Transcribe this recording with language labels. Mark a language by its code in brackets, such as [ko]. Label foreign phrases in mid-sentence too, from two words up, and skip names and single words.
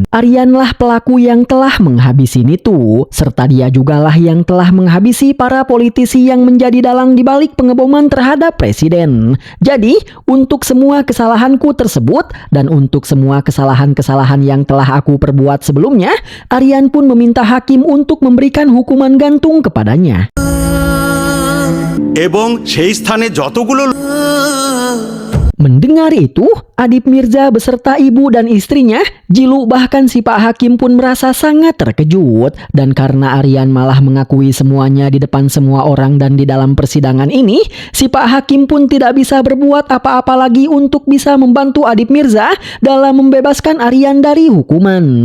[id] Aryanlah pelaku yang telah menghabisi Nitu, serta dia jugalah yang telah menghabisi para politisi yang menjadi dalang di balik pengeboman terhadap presiden. Jadi, untuk semua kesalahanku tersebut dan untuk semua kesalahan-kesalahan yang telah aku perbuat sebelumnya, Aryan pun meminta hakim untuk memberikan hukuman gantung kepadanya. [bn] এবং সেই স্থানে যতগুলো [id] Mendengar itu, Adip Mirza beserta ibu dan istrinya, Jilu bahkan si Pak Hakim pun merasa sangat terkejut. Dan karena Aryan malah mengakui semuanya di depan semua orang dan di dalam persidangan ini, si Pak Hakim pun tidak bisa berbuat apa-apa lagi untuk bisa membantu Adip Mirza dalam membebaskan Aryan dari hukuman.